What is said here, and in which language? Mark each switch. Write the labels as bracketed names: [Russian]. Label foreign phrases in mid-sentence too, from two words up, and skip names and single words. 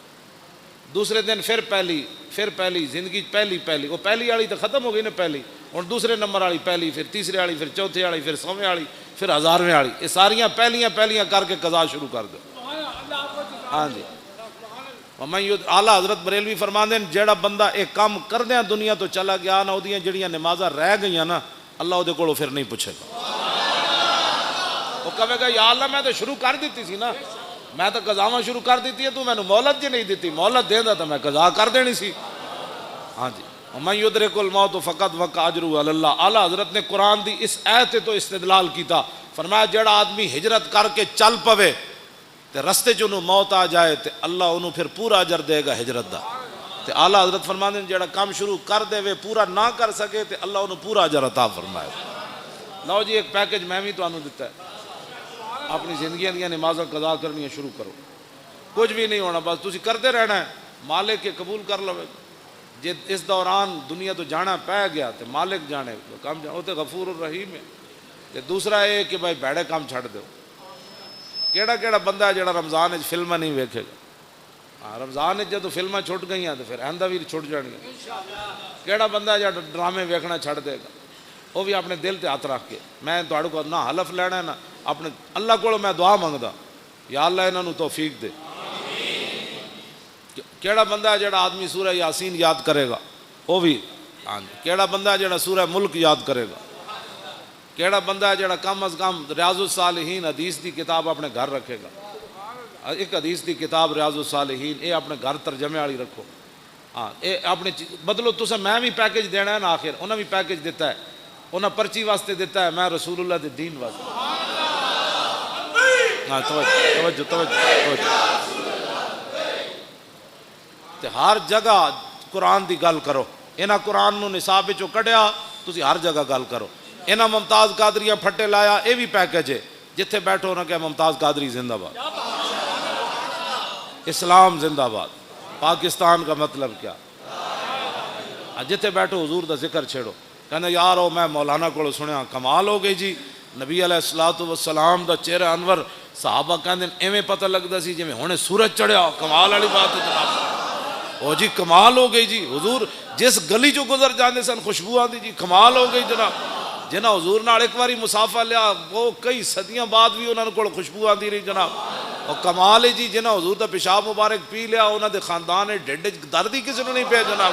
[Urdu] دوسرے دن پھر پہلی زندگی پہلی وہ پہلی والی تو ختم ہو گئی نا پہلی، اور دوسرے نمبر والی پہلی، پھر تیسرے والی، پھر چوتھے والی، پھر 100ویں والی، پھر 1000ویں والی. [Punjabi] یہ ساریاں پہلیاں کر کے قضا شروع کر دو. ہاں جی. اعلیٰ حضرت بریلوی فرماندے ہیں جیڑا بندہ ایک کام کردیاں دنیا تو چلا گیا نا، اودیاں جڑیاں نمازاں رہ گئیاں نا، اللہ اودے کولوں پھر نہیں پوچھے گا. وہ کہے گا یا اللہ میں تو شروع کر دیتی سی نا، میں تو قضاواں شروع کر دیتی ہے، تو میں نے مہلت جی نہیں دیتی، مہلت دیندا تو میں قضا کر دینی سی. ہاں جی. [Arabic] وَمَن يُدْرِكُ الْمَوْتُ فَقَدْ وَقَعَ أَجْرُهُ عَلَى اللَّهِ. [Punjabi] اعلیٰ حضرت نے قرآن دی اس آیت تو استدلال کیتا، فرمایا جڑا آدمی ہجرت کر کے چل پوے تے رستے چ انہوں موت آ جائے تے اللہ انہوں پھر پورا اجر دے گا ہجرت دا. تے اعلیٰ حضرت فرماندے جڑا کام شروع کر دے وے پورا نہ کر سکے تے اللہ انہوں پورا اجر عطا فرمائے. لو جی ایک پیکج میں بھی تانوں دیتا ہے، اپنی زندگیاں دیاں نمازاں قضا کرنی شروع کرو. کچھ بھی نہیں ہونا، بس تسی کرتے رہنا ہے، مالک کے قبول کر لو. جے اس دوران دنیا تو جانا پہ گیا تو مالک جانے کام جانا، وہ تو غفور الرحیم ہے. تے دوسرا یہ کہ بھائی بیڑے کام چھڑ دو. کیڑا بندہ ہے جڑا رمضان وچ فلماں نہیں ویکھے گا؟ رمضان وچ جدوں فلماں چھٹ گئیاں تو پھر آئندہ بھی چھٹ جانگیاں. کیڑا بندہ ہے جڑا ڈرامے ویکھنا چھڑ دے گا؟ وہ بھی اپنے دل تے ہاتھ رکھ کے، میں تہاڈے کو نہ حلف لینا ہے نہ اپنے اللہ کو میں دعا منگدا یا اللہ انہاں نوں توفیق دے. کیڑا بندہ ہے جڑا آدمی سورہ یاسین یاد کرے گا؟ وہ بھی. کیڑا بندہ ہے جڑا سورہ ملک یاد کرے گا؟ کیڑا بندہ ہے جڑا کم از کم ریاض الصالحین حدیث دی کتاب اپنے گھر رکھے گا؟ ایک حدیث دی کتاب ریاض الصالحین یہ اپنے گھر ترجمے والی رکھو. ہاں یہ اپنے بدلو. تسا میں بھی پیکج دینا ہے نا، آخر انہاں بھی پیکج دیتا ہے، انہاں پرچی واسطے دیتا ہے، میں رسول اللہ دے دین واسطے. ہاں توجہ. تے ہر جگہ قرآن دی گل کرو. انہاں قرآن نو نصاب وچوں کڈیا، تسی ہر جگہ گل کرو. انہاں ممتاز قادریہ پھٹے لایا، یہ بھی پیکج ہے. جتھے بیٹھو نہ کہ ممتاز قادری زندہ باد، اسلام زندہ باد، [Urdu] پاکستان کا مطلب کیا. [Punjabi] جتھے بیٹھو حضور دا ذکر چھیڑو. کہنا یارو میں مولانا کو سنیا کمال ہو گئی جی، نبی [Arabic] علیہ الصلوۃ والسلام [Punjabi] دا چہرہ انور، صحابہ کہندے ایویں پتہ لگدا سی جویں ہنے سورج چڑھیا. کمال والی بات ہے جناب. او جی کمال ہو گئی جی، حضور جس گلی چوں گزر جاندے سن خوشبو آندی جی. کمال ہو گئی جناب. جنہاں حضور نال ایک واری مسافہ لیا وہ کئی صدیاں بعد بھی انہاں کول خوشبو آندی رہی جناب. اور کمال ہے جی جنہاں حضور دا پیشاب مبارک پی لیا انہاں دے خاندان ڈھڈ وچ درد ہی کسی نوں نہیں پیا جناب.